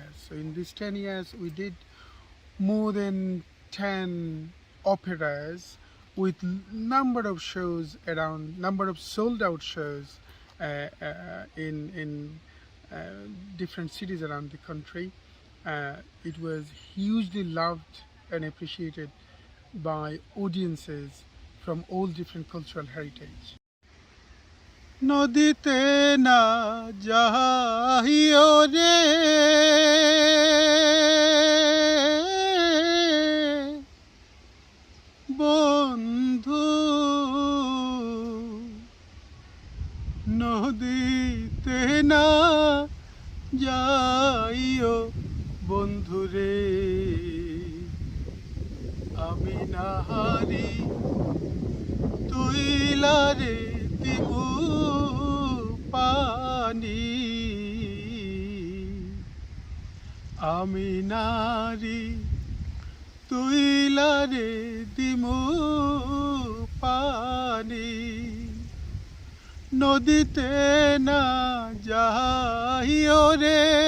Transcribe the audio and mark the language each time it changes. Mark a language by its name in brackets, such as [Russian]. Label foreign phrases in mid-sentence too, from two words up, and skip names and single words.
[English] So in these 10 years, we did more than 10 operas with number of shows around, number of sold out shows in different cities around the country. It was hugely loved and appreciated by audiences from all different cultural heritage. [Bangla] নদীতে না যাইও রে বন্ধু, নদীতে না যাইও বন্ধু রে, আমি নারী তুইলারে দিমু পানি, আমি নারী তুইলারে দিমু পানি, নদীতে না যাইও রে